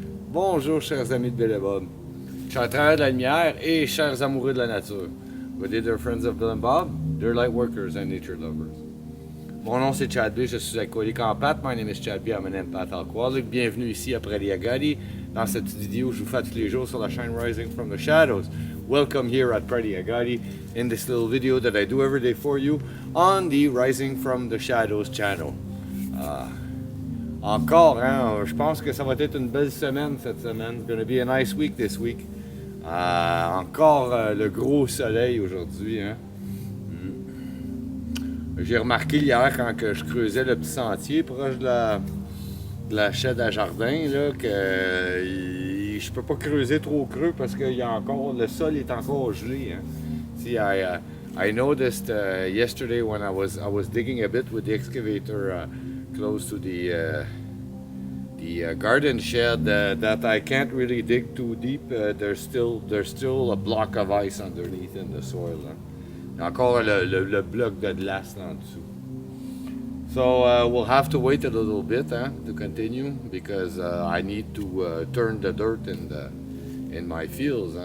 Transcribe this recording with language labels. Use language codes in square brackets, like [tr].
[fr] bonjour, chers amis de Bill et Bob. Chers travailleurs de la lumière et chers amoureux de la nature. [en] Whether they're friends of Bill and Bob, they're light workers and nature lovers. [fr] Mon nom c'est Chad B, je suis alcoolique en pâte. [en] My name is Chad B, I'm an empath alcoholic. [fr] Bienvenue ici à Prairie Agadi. Dans cette petite vidéo, je vous fais tous les jours sur la chaîne Rising from the Shadows. [en] Welcome here at Prairie Agadi in this little video that I do every day for you on the Rising from the Shadows channel. [fr] Encore, hein, je pense que ça va être une belle semaine cette semaine. [en] It's gonna be a nice week this week. [fr] Encore le gros soleil aujourd'hui, hein. J'ai remarqué hier quand que je creusais le petit sentier proche de la chaîne à jardin là, que je peux pas creuser trop creux parce que le sol est encore gelé. Hein. [en] See, I noticed yesterday when I was digging a bit with the excavator close to the garden shed that I can't really dig too deep. There's still a block of ice underneath in the soil. Hein. [fr] Il y a encore le bloc de glace en dessous. [en] So we'll have to wait a little bit to continue because I need to turn the dirt in my fields.